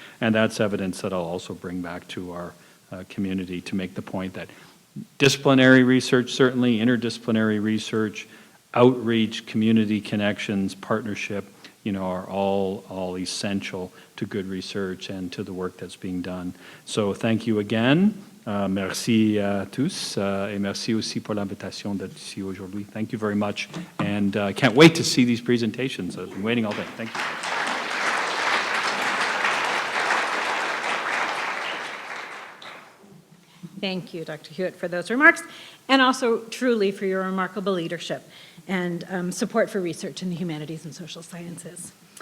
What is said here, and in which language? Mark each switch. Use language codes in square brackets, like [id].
[en] And that's evidence that I'll also bring back to our community to make the point that disciplinary research, certainly interdisciplinary research, outreach, community connections, partnership, are all essential to good research and to the work that's being done. So thank you again. [fr] Merci à tous et merci aussi pour l'invitation d'être ici aujourd'hui. [en] Thank you very much, and I can't wait to see these presentations. I've been waiting all day. Thank you. Thank you, Dr. Hewitt, for those remarks, and also truly for your remarkable leadership and support for research in the humanities and social sciences.